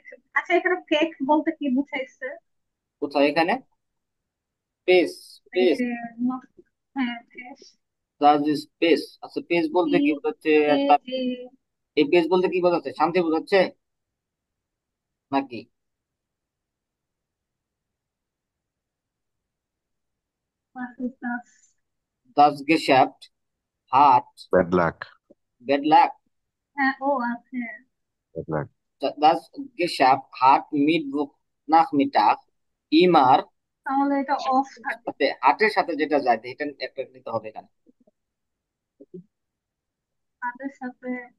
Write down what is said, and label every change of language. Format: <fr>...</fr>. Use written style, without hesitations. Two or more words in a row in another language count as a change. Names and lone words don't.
<bn>আচ্ছা এখানে ফেক বলতে কি বুঝাইছে? কোথায় এখানে? পেস এই পেস যে হ্যাঁ ফেক।</bn> <de>Das ist Pace.</de> <bn>আচ্ছা পেস বলতে পি কি বোঝাচ্ছে? এ তার এ এই পেস বলতে কি বোঝাচ্ছে? শান্তি বোঝাচ্ছে নাকি?</bn> <de>was ist das? Das Geschäft hat</de> <en>Bad luck. Bad luck.</en> <bn>হ্যাঁ ও আছে।</bn> <en>Bad luck.</en> <de>Das Geschäft hat Mittwoch Nachmittag immer</de> <bn>তাহলে এটা অফ থাকে। সাথে হাটের সাথে যেটা যায় এটা একটা নিতে হবে এখানে। তাদের সাথে</bn>